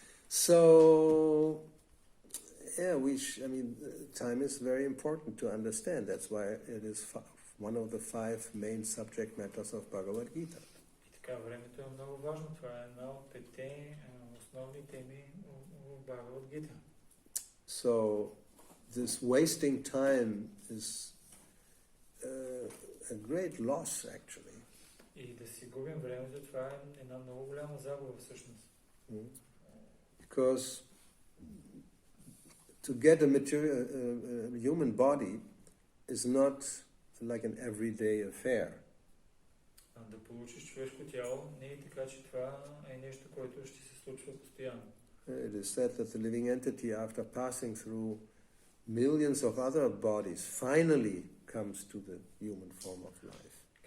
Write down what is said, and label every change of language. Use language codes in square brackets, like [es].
[en] So, yeah, time is very important to understand. That's why it is one of the 5 main subject matters of Bhagavad Gita. [bg] И така, времето е много важно. Това е една от 5 основни теми в Бхагавад Гита. [en] So, this wasting time is a great loss, actually. [bg] И да си губим времето, това е една много голяма загуба всъщност. [en] Because to get a human body is not like an everyday affair. [bg] Да получиш човешко тяло не е така, че това е нещо, което ще се случва постоянно. [en] It is said that the living entity, after passing through millions of other bodies, finally comes to the human form of life.